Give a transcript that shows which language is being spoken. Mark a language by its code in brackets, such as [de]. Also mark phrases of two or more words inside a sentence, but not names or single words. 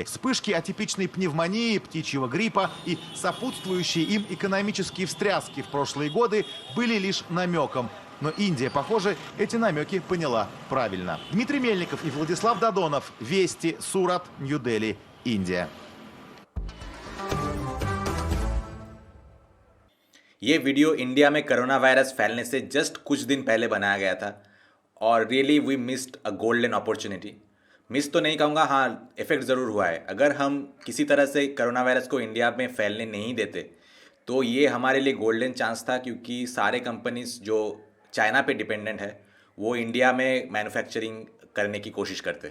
[ru] Вспышки атипичной пневмонии, птичьего гриппа и сопутствующие им экономические встряски в прошлые годы были лишь намеком. Но Индия, похоже, эти намеки поняла правильно. Дмитрий Мельников и Владислав Додонов. Вести, Сурат, Нью-Дели, Индия. [hi] ये वीडियो इंडिया में कोरोना वायरस फैलने से जस्ट कुछ दिन पहले बनाया गया था, और [en] really we missed a golden opportunity. [hi] मिस तो नहीं कहूँगा, हाँ इफेक्ट ज़रूर हुआ है। अगर हम किसी तरह से कोरोना वायरस को इंडिया में फैलने नहीं देते तो ये हमारे लिए [en] golden chance [hi] था, क्योंकि सारे कंपनीज जो चाइना पे डिपेंडेंट है वो इंडिया में मैन्युफैक्चरिंग करने की कोशिश करते।